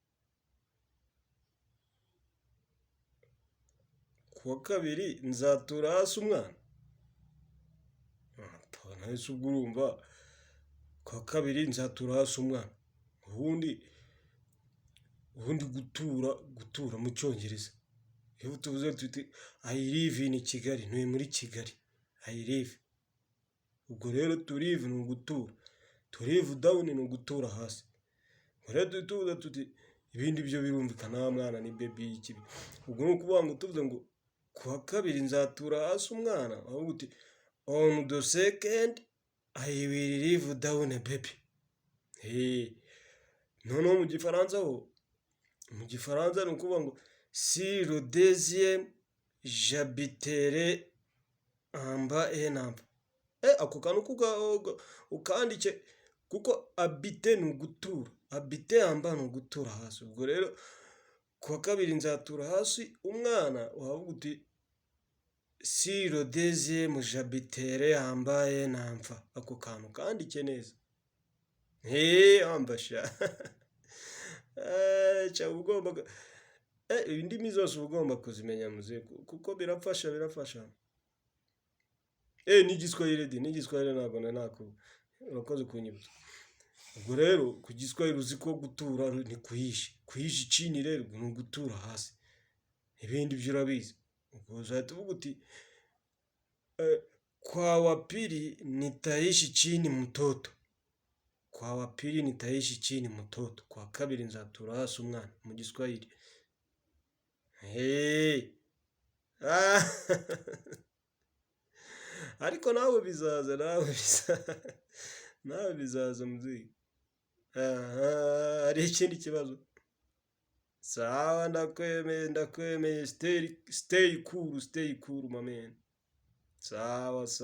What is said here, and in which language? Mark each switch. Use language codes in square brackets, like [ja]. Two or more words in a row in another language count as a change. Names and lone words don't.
[rw] Kuwa kabiri nzatura hasi umwana. Nahise ubwo urumva kuwa kabiri nzatura hasi umwana. Ubundi gutura mu cyongereza. Iyo tuvuze tuti [en] I live in Kigali, [rw] ntuye muri Kigali. [en] I live. [rw] Ubwo rero [en] to live [rw] ni ugutura. [en] To live down [rw] ni ugutura hasi. Rero tuvuze tuti ibindi byo birumvikana mwana ni baby ikibi. Ubwo ni ukuvuga ngo tuvuze ngo kuwa kabiri nzatura hasi umwana, ahubwo uti [en] on the second I will live down baby. [rw] Noneho mu gifaransa ni ukuvuga ngo [fr] si le deuxième j'habiterai en bas et en bas. [rw] Ako kantu ukandike kuko habiter ni ugutura, [fr] habiter en bas [rw] ni ugutura hasi. Ubwo rero kuwa kabiri nzatura hasi umwana, wavuga uti [fr] si le deuxième j'habiterai en bas et en bas. [rw] Ako kantu kandike neza. Ambasha. Cyangwa ugomba indimi zose uba ugomba kuzimenya muze kuko birafasha. N'igiswahili ntabwo nako urakoze kunyibutsa. Ubwo rero ku giswahili uzi ko gutura ni [sw] kuishi chini, [rw] rero ni ugutura hasi. Ibindi byo urabizi. Ubwo uzahita uvuga uti [sw] kwa wapili nitaishi chini mtoto. Kwa wapili nitaishi chini mtoto. [rw] Kwa kabiri nzatura hasi umwana mu giswahili. Ariko nawe bizaza nawe bizaza muziki. Hari ikindi kibazo? Sawa, ndakwemeye, [en] stay cool my man. [rw] Sawa.